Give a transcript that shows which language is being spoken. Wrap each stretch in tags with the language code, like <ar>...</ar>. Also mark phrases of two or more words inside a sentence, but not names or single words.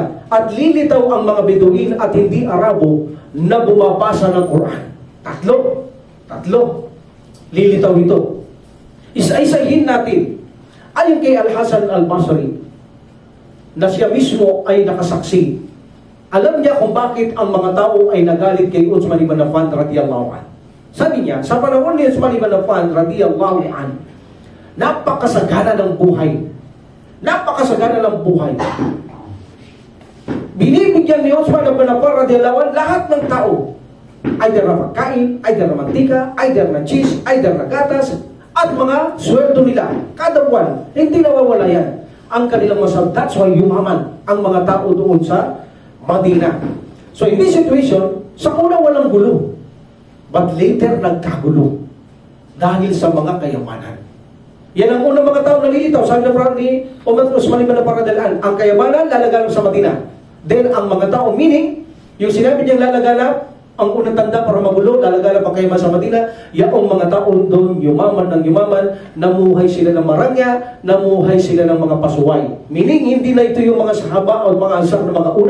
<tl>At lilitaw ang mga Beduin at hindi Arabo na bumabasa ng Quran. Tatlo. Lilitaw ito. Isa-isahin natin. Ayon kay Al-Hasan Al-Basri, na siya mismo ay nakasaksi. Alam niya kung bakit ang mga tao ay nagalit kay Uthman ibn Affan</tl> <ar>radiyallahu anhu.</ar> <tl>Sabi niya, sa panahon ni Uthman ibn Affan</tl> <ar>radiyallahu anhu,</ar> <tl>napakasagana ng buhay. Napakasagana ng buhay. Binibigyan ni Uthman ibn Affan</tl> <ar>radiyallahu anhu</ar> <tl>lahat ng tao. Either na pagkain, either na mantika, either na cheese, either na gatas, at mga sweldo nila. Kada buwan, hindi nawawala yan. Ang kanilang masal.</tl> <en>That's why</en> <tl>yumaman ang mga tao doon sa Madina.</tl> <en>So in this situation,</en> <tl>sa una walang gulo.</tl> <en>But later</en> <tl>nagkagulo. Dahil sa mga kayamanan. Yan ang unang mga tao nalilitaw. Sabi na ni Uthman ibn Affan</tl> <ar>radhiyallahu anhu,</ar> <tl>ang kayamanan lalaganap sa Madina. Then ang mga tao, meaning, yung sinabi niyang lalaganap, ang unang tanda para magulo, lalaganap ang kayamanan sa Madina, yaong mga tao doon yumaman ng yumaman, namuhay sila ng marangya, namuhay sila ng mga pasuway. Meaning, hindi na ito yung mga sahaba o mga ansar na mga una.</tl>